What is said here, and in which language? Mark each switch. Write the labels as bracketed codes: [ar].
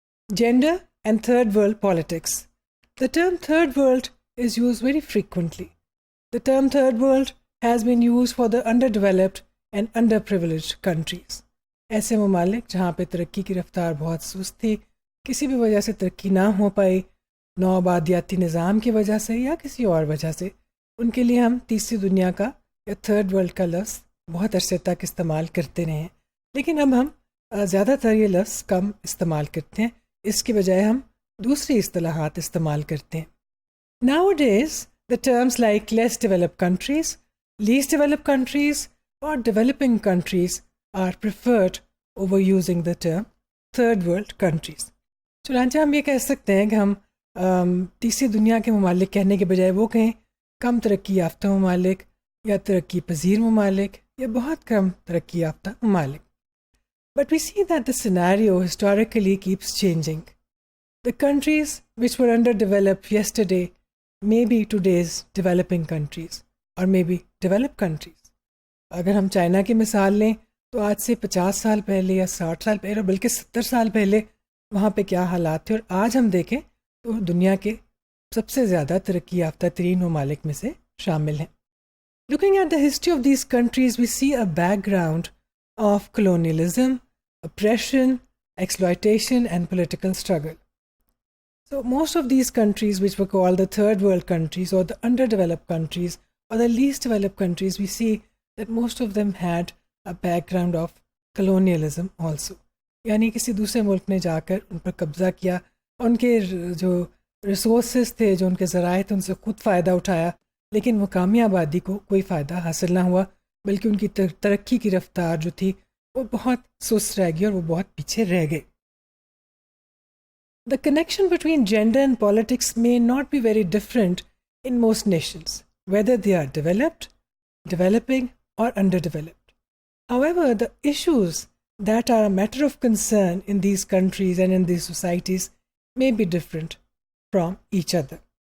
[en] Gender and third world politics. The term third world is used very frequently. The term third world has been used for the underdeveloped and underprivileged countries. [ur] ایسے ممالک جہاں پہ ترقی کی رفتار بہت سست تھی، کسی بھی وجہ سے ترقی نہ ہو پائی، نوآبادیاتی نظام کی وجہ سے یا کسی اور وجہ سے، ان کے لیے ہم تیسری دنیا کا یا تھرڈ ورلڈ کا لفظ بہت عرصے تک استعمال کرتے رہے ہیں، لیکن اب ہم زیادہ تر یہ لفظ کم استعمال کرتے ہیں، اس کی بجائے ہم دوسری اصطلاحات استعمال کرتے ہیں. [en] Nowadays, the terms like less developed countries, least developed countries or developing countries are preferred over using the term third world countries. [ur] چنانچہ ہم یہ کہہ سکتے ہیں کہ ہم تیسری دنیا کے ممالک کہنے کے بجائے وہ کہیں کم ترقی یافتہ ممالک یا ترقی پذیر ممالک یا بہت کم ترقی یافتہ ممالک. [en] But we see that the scenario historically keeps changing. The countries which were underdeveloped yesterday may be today's developing countries or maybe developed countries. [ur] اگر ہم چائنا کی مثال لیں تو آج سے 50 سال پہلے یا 60 سال پہلے بلکہ 70 سال پہلے وہاں پہ کیا حالات تھے، اور آج ہم دیکھیں تو دنیا کے سب سے زیادہ ترقی یافتہ ترین ممالک میں سے شامل ہیں. [en] Looking at the history of these countries, we see a background of colonialism, oppression, exploitation and political struggle. So most of these countries which were called the third world countries or the underdeveloped countries or the least developed countries, we see that most of them had a background of colonialism also. [ur] یعنی کسی دوسرے ملک نے جا کر ان پر قبضہ کیا، ان کے جو ریسورسز تھے، جو ان کے ذرائع تھے، ان سے خود فائدہ اٹھایا، لیکن مقامی آبادی کو کوئی فائدہ حاصل نہ ہوا، بلکہ ان کی ترقی کی رفتار جو تھی وہ بہت سست رہ گئی اور وہ بہت پیچھے رہ گئے. [en] The connection between gender and politics may not be very different in most nations, whether they are developed, developing, or underdeveloped. However, the issues that are a matter of concern in these countries and in these societies may be different from each other.